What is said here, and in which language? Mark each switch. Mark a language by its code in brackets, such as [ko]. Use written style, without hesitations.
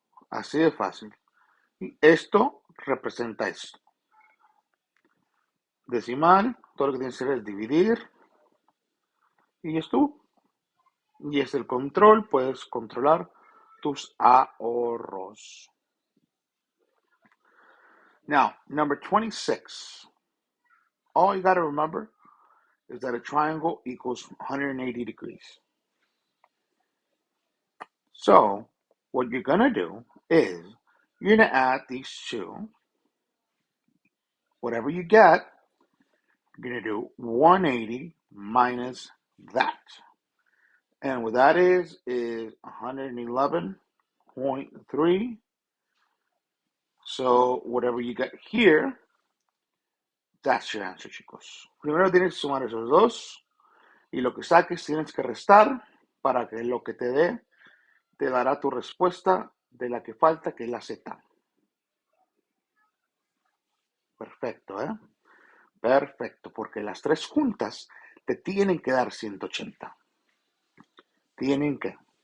[es] Así de fácil. Y esto representa esto. Decimal, todo lo que tienes que hacer es dividir. Y esto. Y es el control, puedes controlar tus ahorros. [en] Now, number 26. All you got to remember is that a triangle equals 180 degrees. So, what you're going to do is you're going to add these two. Whatever you get, you're going to do 180 minus that. And what that is 111.3. So, whatever you get here, that's your answer, chicos. [es] Primero tienes que sumar esos dos. Y lo que saques tienes que restar para que lo que te dé te dará tu respuesta de la que falta, que es la Z. Perfecto, ¿eh? Perfecto, porque las tres juntas te tienen que dar 180. Tienen que.